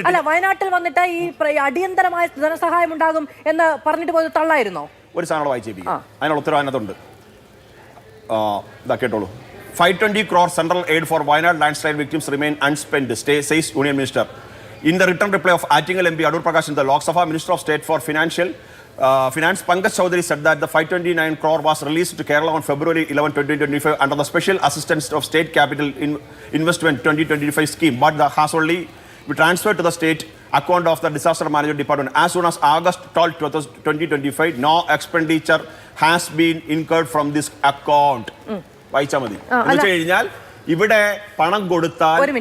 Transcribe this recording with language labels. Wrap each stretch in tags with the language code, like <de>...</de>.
<ml>വയനാട്ടിൽ വന്നിട്ട് ഈ അടിയന്തരമായ ധനസഹായം ഉണ്ടാകും എന്ന് പറഞ്ഞിട്ട് പോയത് തള്ളായിരുന്നോ? ഒരു സാധനം വായിച്ചേപ്പിക്കും, അതിനുള്ള ഉത്തരവ് അതിനകത്തുണ്ട്. ഇതാ കേട്ടോളൂ.</ml> <en>520 crore central aid for Wayanad landslide victims remain unspent, says Union Minister. In the written reply of Attingal MP Adur Prakash in the Lok Sabha, Minister of State for Finance Pankaj Chaudhary said that the 529 crore was released to Kerala on February 11, 2025 under the Special Assistance of State Capital Investment 2025 scheme, but that has only been transferred to the state account of the Disaster Management Department. As soon as August 12, 2025, no expenditure has been incurred from this account.</en> <ml>വായിച്ചാൽ മതി. എന്ന് വെച്ച് കഴിഞ്ഞാൽ ഇവിടെ പണം കൊടുത്താൽ</ml>